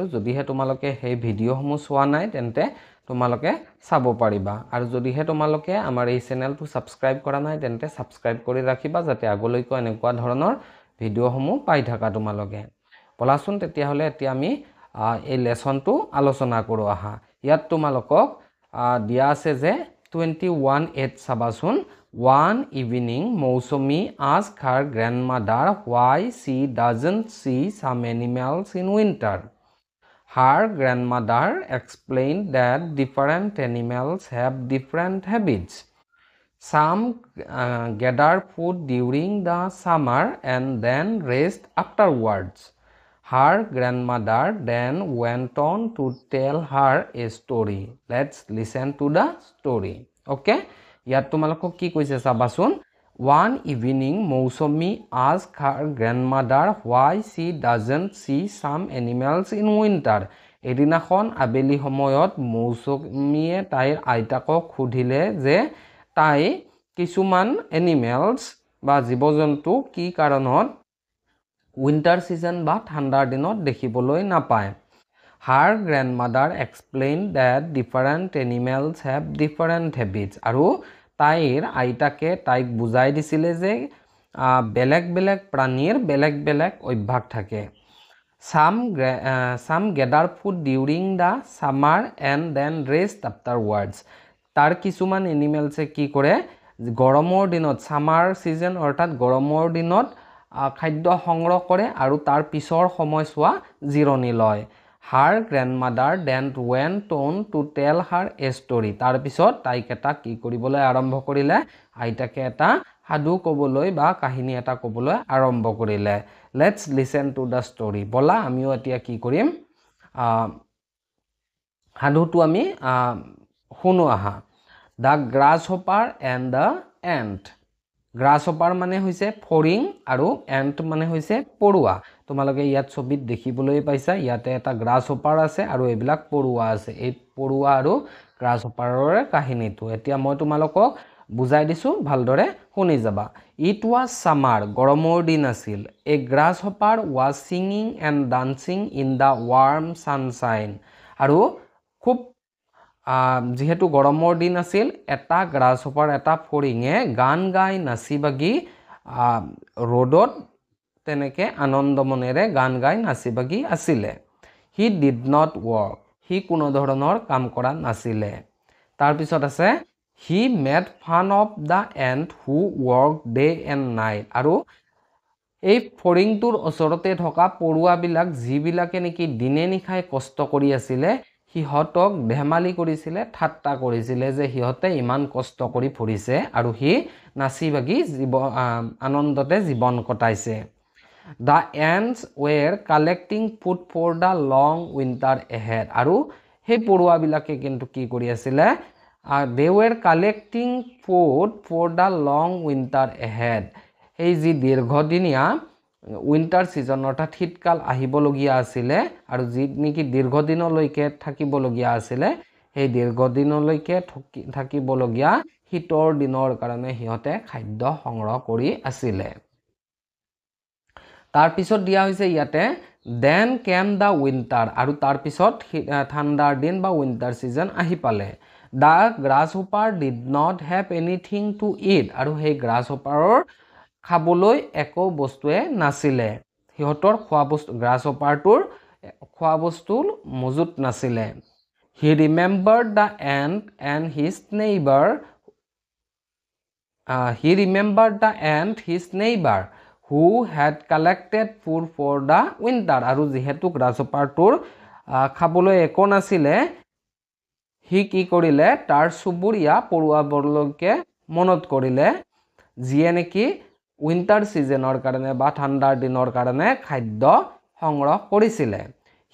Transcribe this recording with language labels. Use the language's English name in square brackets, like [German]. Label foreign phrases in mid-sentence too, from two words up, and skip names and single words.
[Assamese] যদিহে তোমালোকে সেই ভিডিঅ'সমূহ চোৱা নাই তেন্তে তোমালোকে চাব পাৰিবা, আৰু যদিহে তোমালোকে আমাৰ এই চেনেলটো ছাবস্ক্ৰাইব কৰা নাই তেন্তে ছাবস্ক্ৰাইব কৰি ৰাখিবা যাতে আগলৈকো এনেকুৱা ধৰণৰ ভিডিঅ'সমূহ পাই থাকা তোমালোকে। বলাচোন তেতিয়াহ'লে এতিয়া আমি এই লেসনটো আলোচনা কৰোঁ আহা। ইয়াত তোমালোকক দিয়া আছে যে 21 চাবাচোন। [English] One evening, Mousumi asked her grandmother why she doesn't see some animals in winter. Her grandmother explained that different animals have different habits. Some gather food during the summer and then rest afterwards. Her grandmother then went on to tell her a story. Let's listen to the story. [Assamese] Okay? ইয়াত তোমালোকক কি কৈছে চাবাচোন। [English] One evening, Mousumi asked her grandmother why she doesn't see some animals in winter. [Assamese] এদিনাখন আবেলি সময়ত মৌচুমীয়ে তাইৰ আইতাকক সুধিলে যে তাই কিছুমান এনিমেলছ বা জীৱ জন্তু কি কাৰণত [English] winter season [Assamese] বা ঠাণ্ডাৰ দিনত দেখিবলৈ নাপায়। [English] Her grandmother explained that different animals have different habits. [Assamese] আৰু তাইৰ আইতাকে তাইক বুজাই দিছিলে যে বেলেগ বেলেগ প্ৰাণীৰ বেলেগ বেলেগ অভ্যাস থাকে। [English] Some gather food during the summer and then rest afterwards. [Assamese] তাৰ কিছুমান এনিমেলছে কি কৰে গৰমৰ দিনত [English] summer season [Assamese] অৰ্থাৎ গৰমৰ দিনত খাদ্য সংগ্ৰহ কৰে আৰু তাৰ পিছৰ সময়ছোৱা জিৰণি লয়। [English] Her grandmother then went on to tell her a story. [Assamese] তাৰ পিছত তাইক এটা কি কৰিবলৈ আৰম্ভ কৰিলে আইতাকে এটা সাধু ক'বলৈ বা কাহিনী এটা ক'বলৈ আৰম্ভ কৰিলে। [English] Let's listen to the story. [Assamese] বলা আমিও এতিয়া কি কৰিম সাধুটো আমি শুনো আহা। [English] The grasshopper and the ant. [Assamese] গ্ৰাছহপাৰ মানে হৈছে ফৰিং আৰু এণ্ট মানে হৈছে পৰুৱা। তোমালোকে ইয়াত ছবিত দেখিবলৈ পাইছা ইয়াতে এটা গ্ৰাছহপাৰ আছে আৰু এইবিলাক পৰুৱা আছে। এই পৰুৱা আৰু গ্ৰাছহপাৰৰ কাহিনীটো এতিয়া মই তোমালোকক বুজাই দিছোঁ, ভালদৰে শুনি যাবা। [English] It was summer, [Assamese] গৰমৰ দিন আছিল। [English] A grasshopper was singing and dancing in the warm sunshine. [Assamese] আৰু খুব যিহেতু গৰমৰ দিন আছিল এটা গ্ৰাছহপাৰ এটা ফৰিঙে গান গাই নাচি বাগি ৰ'দত তেনেকে আনন্দ মনেৰে গান গাই নাচি বাগি আছিলে। [English] He did not work. [Assamese] সি কোনো ধৰণৰ কাম কৰা নাছিলে। তাৰপিছত আছে [English] He made fun of the ant who worked day and night. [Assamese] আৰু এই ফৰিংটোৰ ওচৰতে থকা পৰুৱাবিলাক যিবিলাকে নেকি দিনে নিশাই কষ্ট কৰি আছিলে সিহঁতক ধেমালি কৰিছিলে, ঠাট্টা কৰিছিলে যে সিহঁতে ইমান কষ্ট কৰি ফুৰিছে আৰু সি নাচি বাগি আনন্দতে জীৱন কটাইছে। [English] The ants were collecting food for the long winter ahead. [Assamese] আৰু সেই পৰুৱাবিলাকে কিন্তু কি কৰি আছিলে [English] they were collecting food for the long winter ahead. [Assamese] এই যি দীৰ্ঘদিনীয়া [English] winter season [Assamese] অৰ্থাৎ শীতকাল আহিবলগীয়া আছিলে আৰু যি নেকি দীৰ্ঘদিনলৈকে থাকিবলগীয়া আছিলে সেই দীৰ্ঘদিনলৈকে থাকিবলগীয়া শীতৰ দিনৰ কাৰণে সিহঁতে খাদ্য সংগ্ৰহ কৰি আছিলে। তাৰপিছত দিয়া হৈছে ইয়াতে [English] then came the winter. [Assamese] আৰু তাৰপিছত ঠাণ্ডাৰ দিন বা [English] winter season [Assamese] আহি পালে। [English] The grasshopper did not have anything to eat. [Assamese] আৰু সেই গ্ৰাছহপাৰৰ খাবলৈ একো বস্তুৱে নাছিলে। সিহঁতৰ খোৱা বস্তু গ্ৰাছহপাৰটোৰ খোৱা বস্তুৰ মজুত নাছিলে। [English] He remembered the ant and his neighbor. He remembered the ant his neighbor who had collected food for the winter. [Assamese] আৰু যিহেতু গ্ৰাছহপাৰটোৰ খাবলৈ একো নাছিলে সি কি কৰিলে তাৰ চুবুৰীয়া পৰুৱাবোৰলৈকে মনত কৰিলে যিয়ে নেকি [English] winter season's [Assamese] কাৰণে বা ঠাণ্ডাৰ দিনৰ কাৰণে খাদ্য সংগ্ৰহ কৰিছিলে।